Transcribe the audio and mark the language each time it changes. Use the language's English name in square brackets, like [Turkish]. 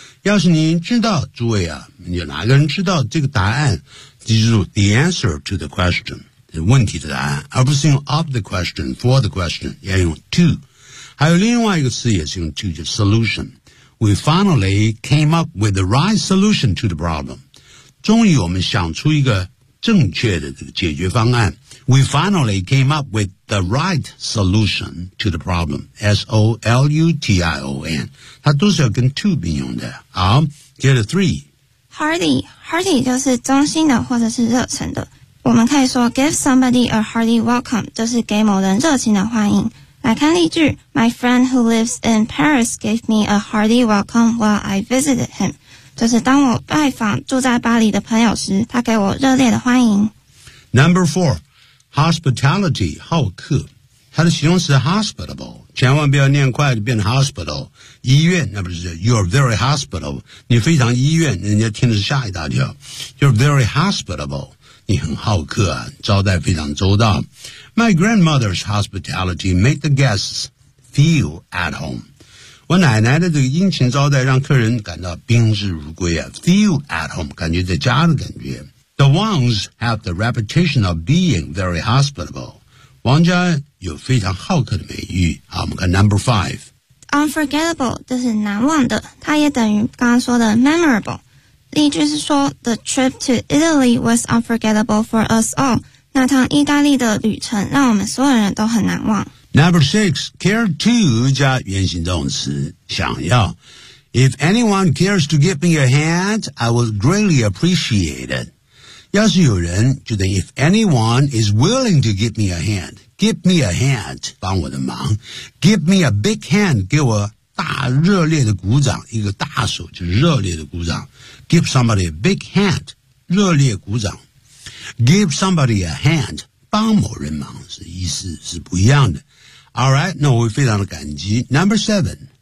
[Chinese] 要是您知道，诸位啊，有哪个人知道这个答案，记住 [English] the answer to the question, [Chinese] 问题的答案，而不是用 of the question, for the question, 要用 to。还有另外一个词也是用 to, 就是 solution。 [English] We finally came up with the right solution to the problem. [Chinese] 终于我们想出一个正确的这个解决方案。 [English] We finally came up with the right solution to the problem. S-O-L-U-T-I-O-N. [Chinese] 它都是要跟 to 并用的。好，接着 three. Hearty. Hearty 就是衷心的或者是热忱的。我们可以说 [English] give somebody a hearty welcome, [Chinese] 就是给某人热情的欢迎。来看例句， [English] My friend who lives in Paris gave me a hearty welcome while I visited him. [Chinese] 就是当我拜访住在巴黎的朋友时，他给我热烈的欢迎。 Number four. Hospitality, 好客，它的形容词 hospitable, 千万不要念快就变 hospital, 医院，那不是 [English] you're very hospitable, [Chinese] 你非常医院，人家听的是吓一大跳 you're very hospitable, 你很好客啊，招待非常周到。 [English] My grandmother's hospitality made the guests feel at home. [Chinese] 我奶奶的这个殷勤招待让客人感到宾至如归啊 [English] feel at home, [Chinese] 感觉在家的感觉。 [English] The Wangs have the reputation of being very hospitable. [Chinese] 王家有非常好客的美誉。好，我们看 number five. Unforgettable, 就是难忘的。它也等于刚刚说的 memorable. 例句是说 [English] The trip to Italy was unforgettable for us all. [Chinese] 那趟意大利的旅程让我们所有人都很难忘。 Number six, care to 加原形动词想要。 [English] If anyone cares to give me a hand, I would greatly appreciate it. [Chinese] 要是有人就等于 [English] if anyone is willing to give me a hand, [Chinese] give me a hand, 帮我的忙 give me a big hand, 给我大热烈的鼓掌一个大手就热烈的鼓掌 [English] give somebody a big hand, [Chinese] 热烈鼓掌 [English] give somebody a hand, [Chinese] 帮某人忙是意思是不一样的 Alright, 那我会非常的感激 Number seven